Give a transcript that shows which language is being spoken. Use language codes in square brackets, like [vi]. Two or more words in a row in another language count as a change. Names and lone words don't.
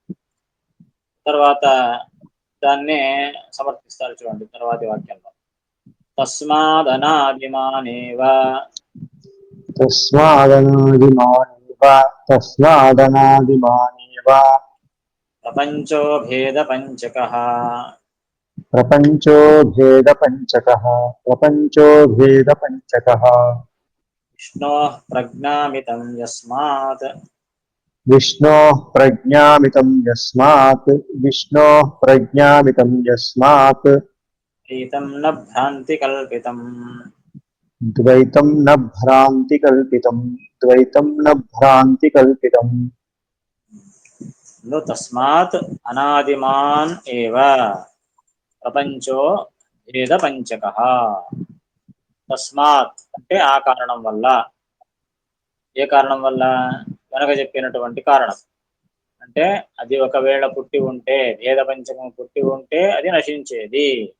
[te] తర్వాత దాన్నే సమర్థిస్తారు చూడండి తర్వాతి వాక్యంలో. [sa] తస్మాదనాదిమానేవ तस्मादनादिमानेव ప్రపంచో భేద పంచకః प्रपञ्चो भेदपञ्चकः విష్ణోః ప్రజ్ఞామితం యస్మాత్ विष्णोः प्रज्ञामितं यस्मात् ద్వైతం న భ్రాంతి కల్పితం. द्वैतं न भ्रान्तिकल्पितम् తస్మాత్ అనాదిమాన్ ఏవ ప్రపంచో భేద పంచకః. [te] తస్మాత్ అంటే ఆ కారణం వల్ల. ఏ కారణం వల్ల? వెనక చెప్పినటువంటి కారణం. అంటే అది ఒకవేళ పుట్టి ఉంటే, భేద పంచకం పుట్టి ఉంటే అది నశించేది.